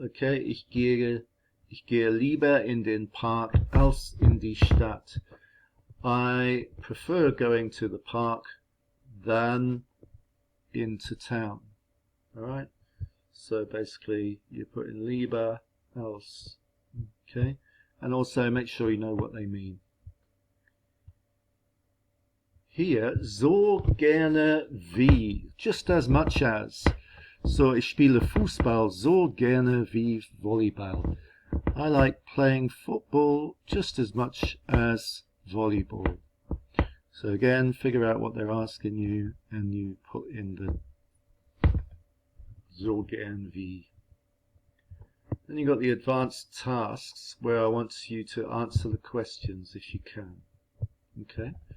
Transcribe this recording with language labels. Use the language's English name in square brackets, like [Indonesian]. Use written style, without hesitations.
[German] Okay, ich gehe lieber in den Park als in die Stadt. [English] I prefer going to the park than into town. Alright, so basically you put in [German] lieber als. [English] Okay, and also make sure you know what they mean. Here, [German] so gerne wie, [English] just as much as. [German] So, ich spiele Fußball so gerne wie Volleyball. [English] I like playing football just as much as volleyball. So again, figure out what they're asking you and you put in the [German] so gern wie. [English] Then you've got the advanced tasks where I want you to answer the questions if you can. Okay.